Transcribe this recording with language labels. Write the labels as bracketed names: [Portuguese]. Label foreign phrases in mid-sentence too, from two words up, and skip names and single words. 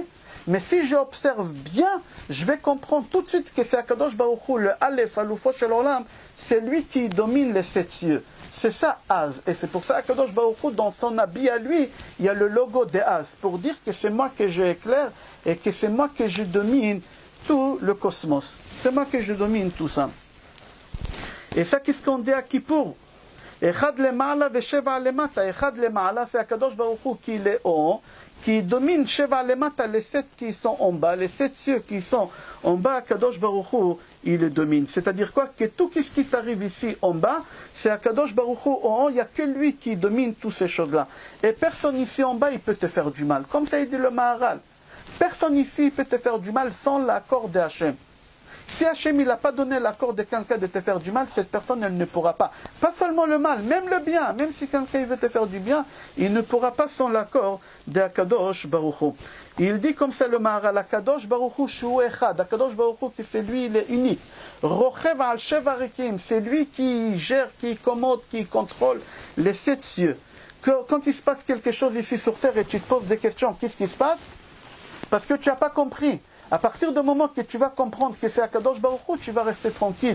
[French] Mais si j'observe bien, je vais comprendre tout de suite que c'est [Hebrew] Akadosh Baruch Hu, [French] le Aleph, [Hebrew] Alufo Shel Olam, [French] c'est lui qui domine les 7 cieux. C'est ça Az. Et c'est pour ça [Hebrew] Akadosh Baruch Hu, [French] dans son habit à lui, il y a le logo de Az, pour dire que c'est moi que j'éclaire et que c'est moi que je domine tout le cosmos. C'est moi que je domine tout ça. Et ça, qu'est-ce qu'on dit à Kippour? [Hebrew] Echad lema'ala vesheva lemata. Echad lema'ala, [French] c'est [Hebrew] Akadosh Baruch Hu [French] qui est haut, qui domine [Hebrew] Sheva lemata, [French] les 7 qui sont en bas, les 7 cieux qui sont en bas, [Hebrew] Akadosh Baruch Hu, [French] il les domine. C'est-à-dire quoi? Que tout ce qui t'arrive ici en bas, c'est [Hebrew] Akadosh Baruch Hu [French] en haut, il n'y a que lui qui domine toutes ces choses-là. Et personne ici en bas, il peut te faire du mal. Comme ça, il dit le Maharal. Personne ici peut te faire du mal sans l'accord de Hachem. Si Hachem il n'a pas donné l'accord de quelqu'un de te faire du mal, cette personne elle ne pourra pas. Pas seulement le mal, même le bien. Même si quelqu'un veut te faire du bien, il ne pourra pas sans l'accord de [Hebrew] Akadosh Baruch Hu. [French] Il dit comme ça le Maharal, [Hebrew] Akadosh Baruch Hu shu echad. Akadosh Baruch Hu, [French] c'est lui, il est unique. [Hebrew] Rochev al shevarikim, [French] c'est lui qui gère, qui commande, qui contrôle les 7 cieux. Quand il se passe quelque chose ici sur terre et tu te poses des questions, qu'est-ce qui se passe? Parce que tu n'as pas compris. À partir du moment que tu vas comprendre que c'est [Hebrew] Akadosh Baruch Hu, [French] tu vas rester tranquille.